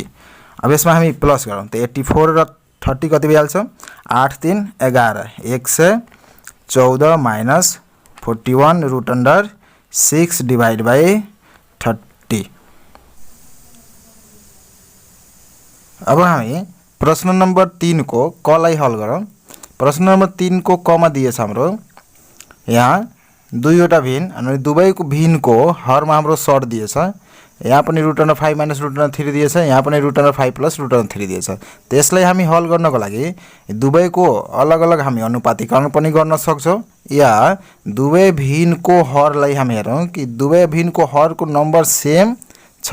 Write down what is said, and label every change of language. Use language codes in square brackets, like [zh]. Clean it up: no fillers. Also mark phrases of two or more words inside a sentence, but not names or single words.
[ne] अब यसमा हामी प्लस गरौँ त 84 र 30 कति भइहाल्छ 8 3 11 114 माइनस 41 √6 [en] divide by [ne] 30। अब हामी प्रश्न नंबर 3 को कलाई हल गरौँ। प्रश्न नंबर 3 को क मा दिएछ हाम्रो यहाँ दुईवटा भिन्न अनि दुवैको भिन्नको हरमा हाम्रो सर्ट दिएछ। यहाँ पनि √5 माइनस √3 दिएछ यहाँ पनि √5 प्लस √3 दिएछ। त्यसलाई हामी हल गर्नको लागि दुवैको अलग अलग हामी अनुपातीकरण पनि गर्न सक्छौं या दुवै भिन्नको हरलाई हामी हेरौं कि दुवै भिन्नको हरको नम्बर सेम छ।